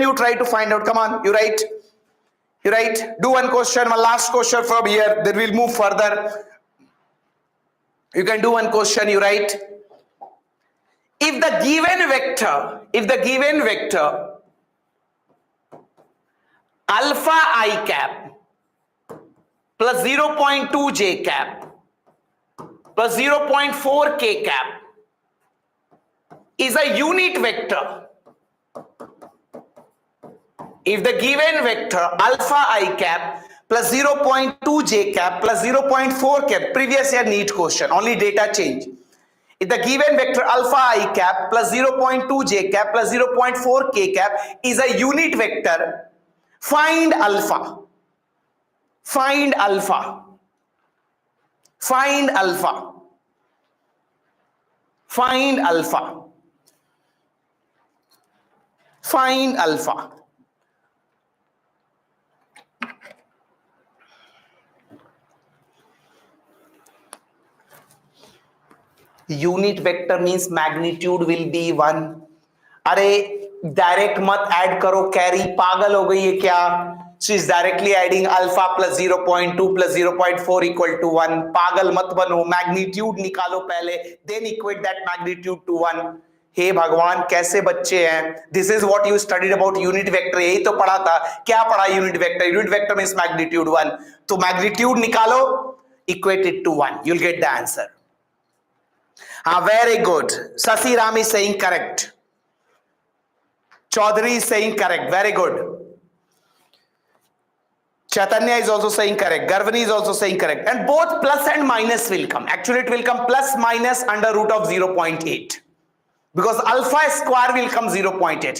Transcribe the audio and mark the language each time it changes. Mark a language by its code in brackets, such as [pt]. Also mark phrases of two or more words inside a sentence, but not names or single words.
[en] You try to find out. Come on, you write. You write. Do one question, one last question from here. Then we'll move further. You can do one question. You write. If the given vector alpha I cap plus 0.2 J cap plus 0.4 K cap is a unit vector. If the given vector alpha I cap plus 0.2 J cap plus 0.4 cap, previous year NEET question, only data change. If the given vector alpha I cap plus 0.2 J cap plus 0.4 K cap is a unit vector, find alpha. Find alpha. Find alpha. Find alpha. Find alpha. Unit vector means magnitude will be 1. [hi] अरे डायरेक्ट मत ऐड करो, कैरी पागल हो गई है क्या? [en] She is directly adding alpha plus 0.2 plus 0.4 equal to 1. [hi] पागल मत बनो, मैग्नीट्यूड निकालो पहले, [en] then equate that magnitude to 1. [hi] हे भगवान, कैसे बच्चे हैं? [en] This is what you studied about unit vector. [hi] यही तो पढ़ा था. क्या पढ़ा? [en] unit vector. unit vector means magnitude 1. तो मैग्नीट्यूड निकालो, equate it to 1, you will get the answer. हाँ, very good. Shashi Ram is saying correct. Chaudhary is saying correct. Very good. Chaitanya is also saying correct. Garvani is also saying correct. And both plus and minus will come. Actually, it will come plus minus under root of 0.8. Because alpha square will come 0.8.